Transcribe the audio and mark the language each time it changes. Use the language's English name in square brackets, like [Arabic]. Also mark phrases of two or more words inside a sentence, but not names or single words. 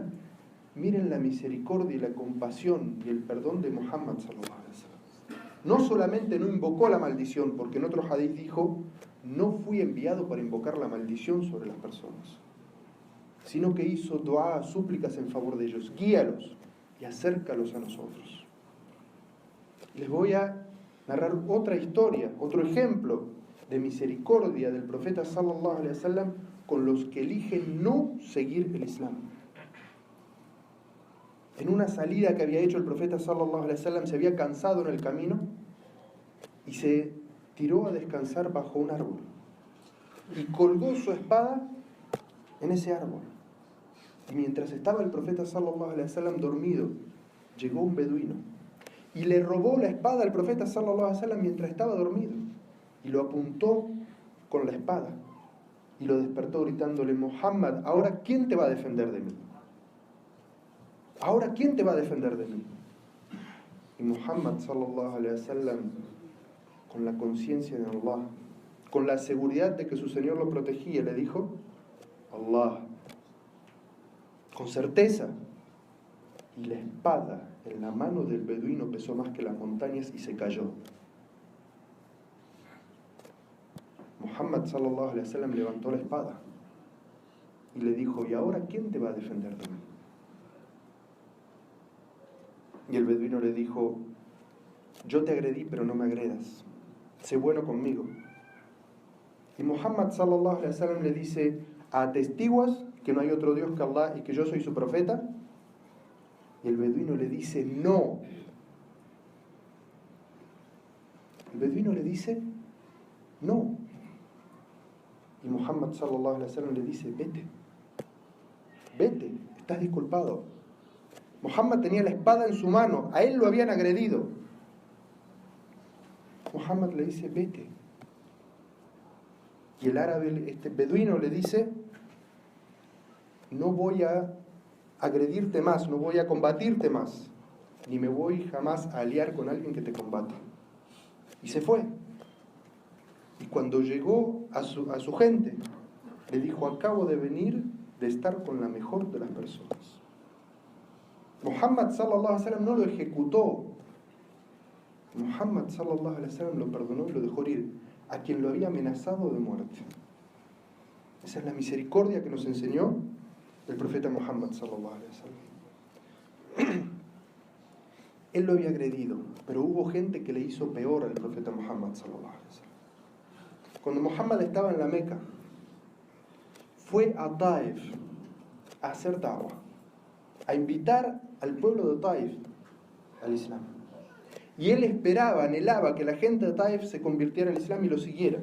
[Spanish] Miren la misericordia y la compasión y el perdón de Muhammad [Arabic] صلى الله عليه وسلم. [Spanish] No solamente no invocó la maldición, porque en otro hadith dijo: no fui enviado para invocar la maldición sobre las personas, sino que hizo dua, súplicas en favor de ellos. Guíalos y acércalos a nosotros. Les voy a narrar otra historia, otro ejemplo de misericordia del profeta [Arabic] صلى الله عليه وسلم [Spanish] con los que eligen no seguir el Islam. En una salida que había hecho el profeta [Arabic] صلى الله عليه وسلم, [Spanish] se había cansado en el camino y se tiró a descansar bajo un árbol y colgó su espada en ese árbol. Y mientras estaba el profeta [Arabic] صلى الله عليه وسلم [Spanish] dormido, llegó un beduino y le robó la espada al profeta [Arabic] صلى الله عليه وسلم [Spanish] mientras estaba dormido y lo apuntó con la espada y lo despertó gritándole: Muhammad, ¿ahora quién te va a defender de mí? ¿Ahora quién te va a defender de mí? Y Muhammad [Arabic] صلى الله عليه وسلم, [Spanish] con la conciencia de Allah, con la seguridad de que su Señor lo protegía, le dijo: Allah, con certeza. Y la espada en la mano del beduino pesó más que las montañas y se cayó. Muhammad [Arabic] صلى الله عليه وسلم [Spanish] levantó la espada y le dijo: ¿y ahora quién te va a defender de mí? Y el beduino le dijo: yo te agredí, pero no me agredas, sé bueno conmigo. Y Muhammad [Arabic] صلى الله عليه وسلم [Spanish] le dice: ¿atestiguas que no hay otro Dios que Allah y que yo soy su profeta? Y el beduino le dice: no. El beduino le dice: no. Y Muhammad [Arabic] صلى الله عليه وسلم [Spanish] le dice: vete, estás disculpado. Muhammad tenía la espada en su mano, a él lo habían agredido. Muhammad le dice: vete. Y el árabe, este beduino, le dice: no voy a agredirte más, no voy a combatirte más, ni me voy jamás a aliar con alguien que te combata. Y se fue. Y cuando llegó a su gente, le dijo: acabo de venir de estar con la mejor de las personas. Muhammad [Arabic] صلى الله عليه وسلم [Spanish] no lo ejecutó. Muhammad [Arabic] صلى الله عليه وسلم [Spanish] lo perdonó y lo dejó ir a quien lo había amenazado de muerte. Esa es la misericordia que nos enseñó el profeta Muhammad [Arabic] صلى الله عليه وسلم. [Spanish] Él lo había agredido, pero hubo gente que le hizo peor al profeta Muhammad [Arabic] صلى الله عليه وسلم. [Spanish] Cuando Muhammad estaba en la Meca, fue a Taif a hacer da'wah, a invitar al pueblo de Taif al Islam. Y él esperaba, anhelaba que la gente de Taif se convirtiera al Islam y lo siguiera.